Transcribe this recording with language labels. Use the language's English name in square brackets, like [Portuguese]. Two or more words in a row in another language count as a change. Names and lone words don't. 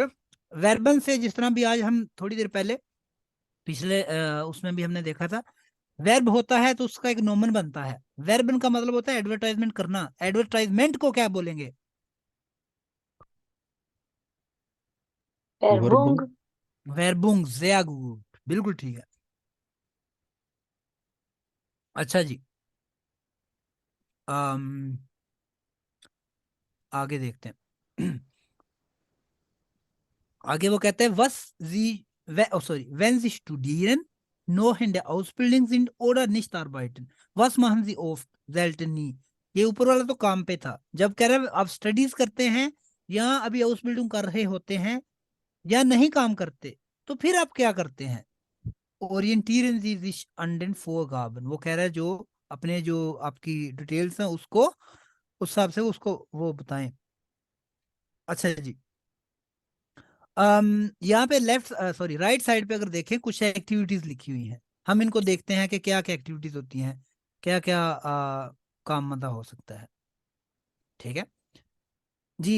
[Hindi] वेर्बन से जिस तरह भी आज हम थोड़ी देर पहले पिछले उसमें भी हमने देखा था, वर्ब होता है तो उसका एक नोमन बनता है, वर्बन का मतलब होता है एडवर्टाइजमेंट करना, एडवर्टाइजमेंट को क्या बोलेंगे? [German] Werbung, Werbung, sehr gut, [Hindi] बिल्कुल ठीक है। अच्छा जी, अम, आगे देखते हैं। आगे वो कहते हैं [German] was sie sorry wenn sie studieren noch in der Ausbildung sind oder nicht arbeiten, was machen sie oft selten nie, [Hindi] ये ऊपर वाला तो काम पे था, जब कह रहे हैं आप स्टडीज करते हैं या अभी आउसबिल्डिंग कर रहे होते हैं या नहीं काम करते, तो फिर आप क्या करते हैं? [German] Orientieren Sie sich an den Vorgaben, [Hindi] वो कह रहा है जो अपने जो आपकी डिटेल्स हैं उसको उस हिसाब से उसको वो बताएं। अच्छा जी, यहाँ पे [English] left sorry right side [Hindi] पे अगर देखें कुछ एक्टिविटीज लिखी हुई हैं, हम इनको देखते हैं कि क्या क्या एक्टिविटीज होती हैं, क्या क्या काम मतलब हो सकता है, ठीक है जी।